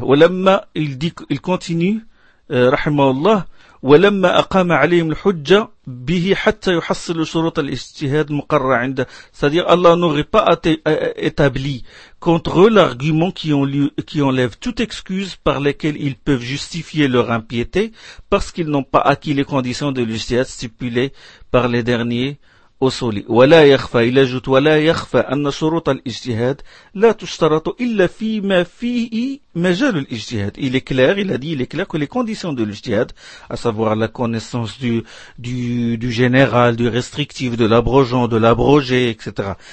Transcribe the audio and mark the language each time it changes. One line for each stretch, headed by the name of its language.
Arabic: Walamma,
French: il continue,
Arabic: rahimahullah, ولما أقام عليهم الحجة به حتى يحصل شروط الاجتهاد مقرر عنده.
French: C'est-à-dire Allah n'aurait pas établi contre eux l'argument qui enlève toute excuse par lesquelles ils peuvent justifier leur impiété parce qu'ils n'ont pas acquis les conditions de l'ijtihad stipulées par les derniers أصولي.
Arabic: ولا يخفى إلى جد ولا يخفى أن شروط الاجتهاد لا تشترط إلا فيما فيه مجال الاجتهاد.
French: Il est clair, il a dit, il est clair que les conditions de l'ijtihad, à savoir la connaissance du général, du restrictif, de l'abrogeant, de l'abrogé, etc.